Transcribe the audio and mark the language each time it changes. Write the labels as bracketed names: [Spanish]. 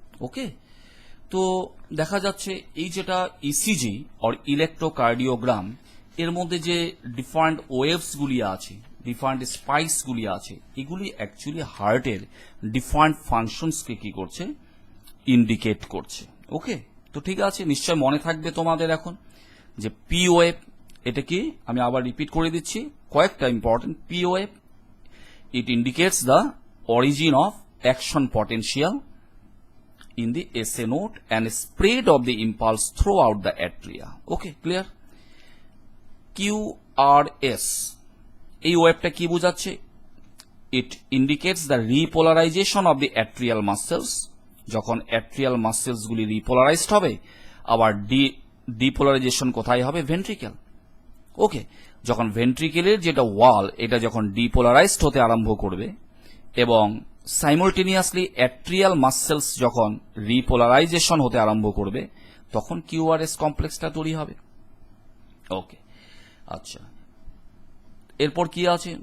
[Bangla] ওকে, তো দেখা যাচ্ছে এই যেটা ইসিজি অর ইলেকট্রোকার্ডিওগ্রাম, এর মধ্যে যে ডিফারেন্ট ওয়েভস গুলি আছে, ডিফারেন্ট স্পাইস গুলি আছে, এগুলি অ্যাকচুয়ালি হার্টের ডিফারেন্ট ফাংশনসকে কি করছে? ইন্ডিকেট করছে। ওকে, তো ঠিক আছে, নিশ্চয় মনে থাকবে তোমাদের এখন যে পি ওয়েভ এটা কি, আমি আবার রিপিট করে দিচ্ছি কয়েকটা important. [English] P wave, it indicates the origin of action potential in the SA node and spread of the impulse throughout the atria. Okay, clear? [Bangla] QRS, এই ওয়েভটা কি বোঝাচ্ছে? [English] It indicates the repolarization of the atrial muscles, [Bangla] যখন atrial muscles গুলি repolarized হবে, আবার depolarization কোথায় হবে? Ventricle. ওকে, যখন ভেন্ট্রিকেলের যেটা ওয়াল, এটা যখন ডিপোলারাইজড হতে আরম্ভ করবে এবং সাইমultaneously অ্যাট্রিয়াল মাসেলস যখন রিপোলারাইজেশন হতে আরম্ভ করবে, তখন কিউআরএস কমপ্লেক্সটা তৈরি হবে। ওকে, আচ্ছা, এরপর কি আছে?